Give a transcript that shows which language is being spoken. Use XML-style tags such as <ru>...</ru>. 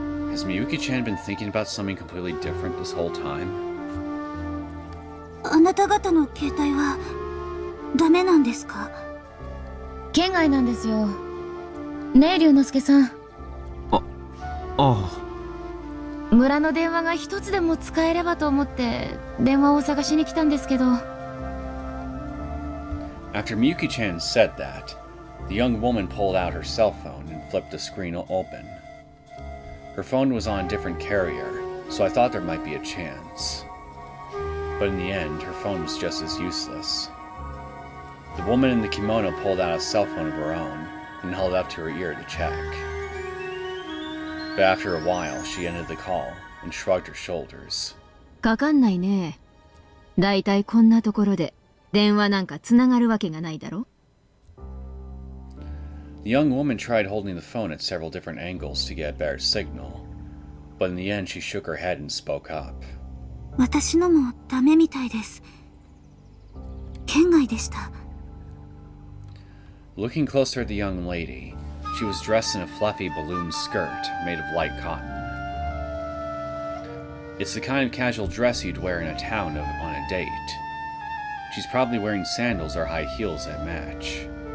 <en>Has Miyuki-chan been thinking about something completely different this whole time?</en> <ja>あなた方の携帯はダメなんですか？県外なんですよ。ねえ龍之介さん。ああ。村の電話が一つでも使えればと思って電話を探しに来たんですけど。</ja> <en>After Miyuki-chan said that, the young woman pulled out her cell phone and flipped the screen open. Her phone was on a different carrier, so I thought there might be a chance. But in the end, her phone was just as useless. The woman in the kimono pulled out a cell phone of her own and held it up to her ear to check. But after a while, she ended the call and shrugged her shoulders.</en> <ja>かかんないね。だいたいこんなところで電話なんかつながるわけがないだろ。</ja> <en>The young woman tried holding the phone at several different angles to get a better signal, but in the end she shook her head and spoke up.</en> <ja>私のもダメみたいです。県外でした。</ja> <en>Looking closer at the young lady, she was dressed in a fluffy balloon skirt made of light cotton. It's the kind of casual dress you'd wear in a town on a date. She's probably wearing sandals or high heels that match.</en>